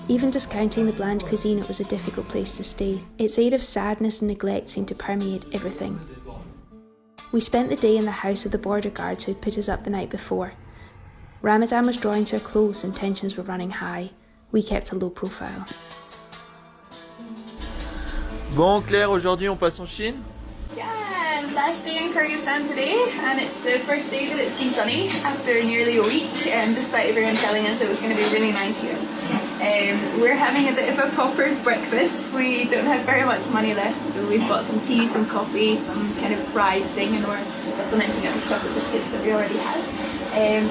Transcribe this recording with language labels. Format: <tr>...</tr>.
<en>Even discounting the bland cuisine, it was a difficult place to stay. Its air of sadness and neglect seemed to permeate everything. We spent the day in the house of the border guards who had put us up the night before. Ramadan was drawing to a close and tensions were running high. We kept a low profile.</en> <fr>Bon Claire, aujourd'hui on passe en Chine.</fr> <en>Yeah, last day in Kyrgyzstan today, and it's the first day that it's been sunny after nearly a week, and despite everyone telling us it was going to be really nice here. We're having a bit of a pauper's breakfast. We don't have very much money left, so we've got some tea, some coffee, some kind of fried thing, and we're supplementing it with chocolate biscuits that we already had.</en>